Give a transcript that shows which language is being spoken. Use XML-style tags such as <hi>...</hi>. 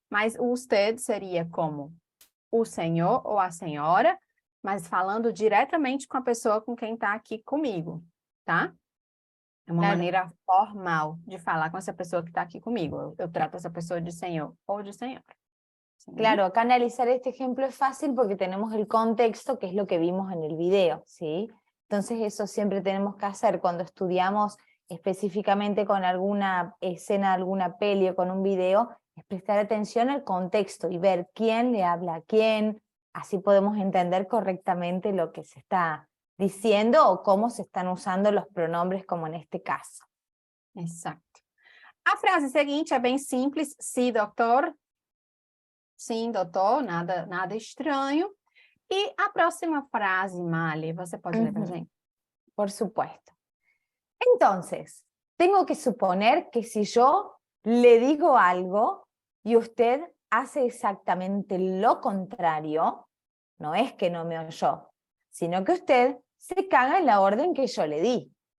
<pt>Mas o usted seria como o senhor ou a senhora, mas falando diretamente com a pessoa com quem está aqui comigo, tá? É uma Claro. maneira formal de falar com essa pessoa que está aqui comigo. Eu trato essa pessoa de senhor ou de senhora.</pt> <es>¿Sí? Claro, acá analizar este ejemplo es fácil porque tenemos el contexto, que es lo que vimos en el video, ¿sí? Entonces eso siempre tenemos que hacer cuando estudiamos específicamente con alguna escena, alguna peli o con un video, es prestar atención al contexto y ver quién le habla a quién, así podemos entender correctamente lo que se está diciendo o cómo se están usando los pronombres como en este caso.</es> <pt>Exato. A frase seguinte é bem simples.</pt> <es>Sí,</es> <pt>doutor. Sim, doutor. Nada estranho. E a próxima frase, Mali, você pode ler para a gente?</pt> <es>Por supuesto. Entonces, tengo que suponer que si yo le digo algo y usted hace exactamente lo contrario, no es que no me oyó, sino que usted se caga en la orden que yo le di.</es>